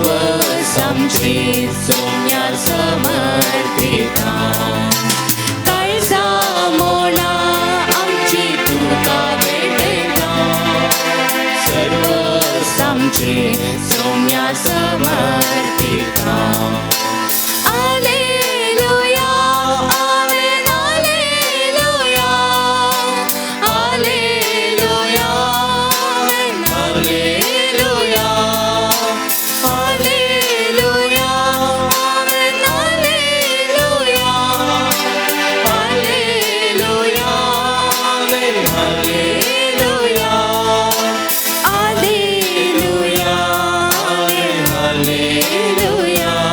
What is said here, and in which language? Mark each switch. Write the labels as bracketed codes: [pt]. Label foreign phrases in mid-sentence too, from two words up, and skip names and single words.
[kok] समजी सोम्या समर्पिता काळजा मोना आमची तुका भेटयता सर्व समजी सोम्या समर्पिता [la] Alleluia, Amen, Alleluia, Alleluia, Amen, Alleluia, Alleluia, Amen, Alleluia, Alleluia, Amen, Alleluia, Alleluia, Amen, Alleluia.